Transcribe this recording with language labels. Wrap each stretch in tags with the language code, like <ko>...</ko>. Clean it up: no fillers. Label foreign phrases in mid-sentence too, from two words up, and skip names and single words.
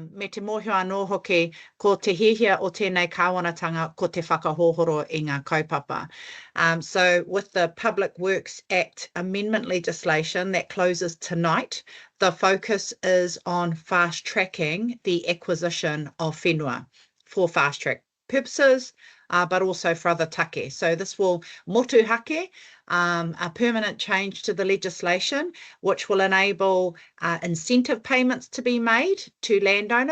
<mi>te mōhio anō hoki ko te hihia o tēnei kāwanatanga ko te whakahōhoro i ngā kaupapa.</mi> <en>So with the Public Works Act amendment legislation that closes tonight, the focus is on fast-tracking the acquisition of whenua for fast-track purposes, but also for other take. So this will motuhake, a permanent change to the legislation, which will enable incentive payments to be made to landowners.</en>